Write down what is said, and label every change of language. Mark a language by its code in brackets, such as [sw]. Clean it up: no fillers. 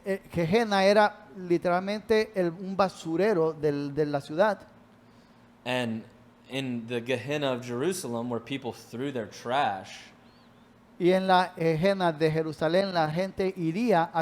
[es] Gehenna era literalmente un basurero de la ciudad. [en] And in the Gehenna of Jerusalem, where people threw their trash, [es] Y en la Gehenna de Jerusalén la gente iría a